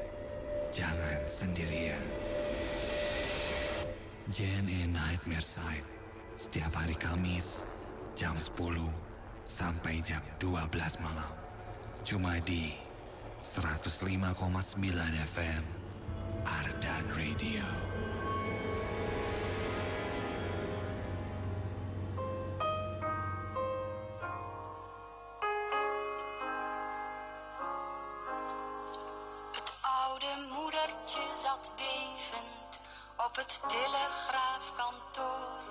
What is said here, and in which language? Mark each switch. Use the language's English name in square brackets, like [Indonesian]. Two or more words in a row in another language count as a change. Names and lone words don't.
[Indonesian] Jangan sendirian. JNE Nightmare Side setiap hari Kamis jam 10 sampai jam 12 malam. Cuma di 105,9 FM Ardan Radio. [Dutch] Het oude moedertje zat bevend op het telegraafkantoor.